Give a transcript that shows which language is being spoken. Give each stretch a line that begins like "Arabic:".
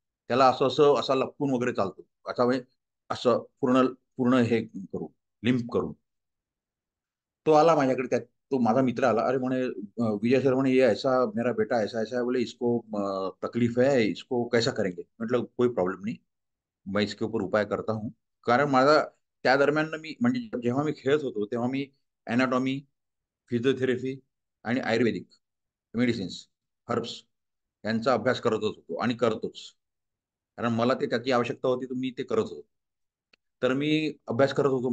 Marathi: त्याला असं असं असा लपकून वगैरे चालतो, असा म्हणजे असं पूर्ण पूर्ण हे करून, लिंप करून. तो आला माझ्याकडे, त्यात तो माझा मित्र आला. अरे म्हणे विजय सर म्हणे,
Hindi: ये ऐसा मेरा बेटा ऐसा ऐसा है, बोले इसको तकलीफ है, इसको कैसा करेंगे. म्हटलं कोई प्रॉब्लेम नहीं, मैं इसके ऊपर उपाय करता हूँ.
Marathi: कारण माझा त्या दरम्यान ना, मी म्हणजे जेव्हा मी खेळत होतो तेव्हा मी अॅनाटॉमी, फिजिओथेरपी आणि आयुर्वेदिक मेडिसिन्स, हर्ब्स यांचा अभ्यास करतच होतो आणि करतोच. कारण मला ते त्याची आवश्यकता होती, तर मी ते करत होतो. तर मी अभ्यास करत होतो.